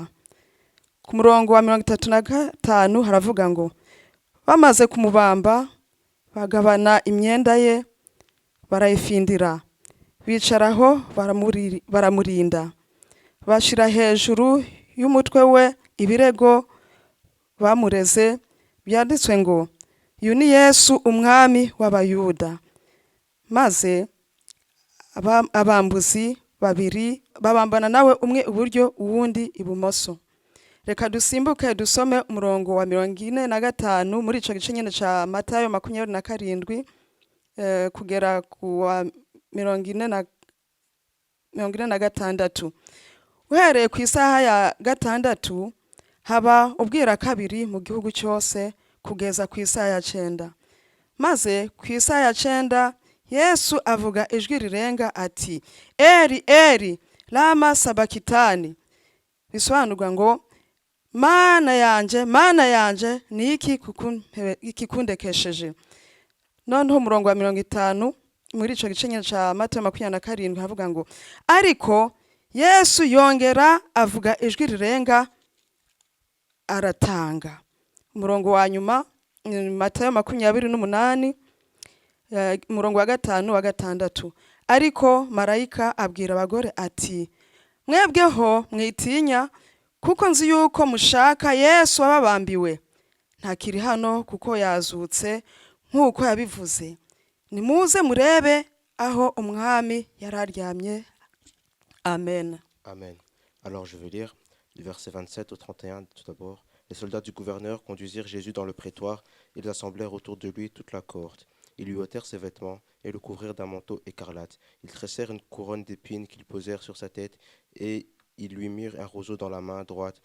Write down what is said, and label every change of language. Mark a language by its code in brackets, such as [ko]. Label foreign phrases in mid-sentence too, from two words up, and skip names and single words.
[rn] Ku murongo wa 35 haravuga ngo bamaze kumubamba bagabana imyenda ye barayifindira bicaraho baramurinda bashira hejuru y'umutwe we ibirego bamureze byanditswe ngo uyu ni Yesu umwami w'abayuda. Maze abambuzi babiri babambana nawe umwe iburyo uwundi ibumoso. Reka dusimbuke dusome umurongo wa 45 muri ico gice nyene ca Matayo 27 kugera ku wa 46. Uhereye ku isaha ya 6 haba ubwira kabiri mu gihugu cyose kugeza ku isaha ya 9. Maze ku isaha ya 9 Yesu avuga ijwi rirenga ati [arc] Eri Eri lama sabakitani. [rn] Bisobanurwa ngo Mana yanje ni iki kikundekesheje. noneho umurongo wa 50 muri ico gice nyene ca Matayo 27 havuga ngo ariko Yesu yongera avuga ijwi rirenga aratanga. Umurongo wa nyuma Matayo 28 umurongo wa 5 wa 6 ariko marayika abwira abagore ati mwebweho mwitinya kuko nzi yuko mushaka Yesu wababambiwe ntakiri hano kuko yazutse nkuko yabivuze nimuze murebe aho umwami yararyamye. Amen. Amen. [fr] Alors je vais lire du verset 27 au 31 tout d'abord. Les soldats du gouverneur conduisirent Jésus dans le prétoire. Ils assemblèrent autour de lui toute la cohorte. Ils lui ôtèrent ses vêtements et le couvrirent d'un manteau écarlate. Ils tressèrent une couronne d'épines qu'ils posèrent sur sa tête et ils lui mirent un roseau dans la main droite.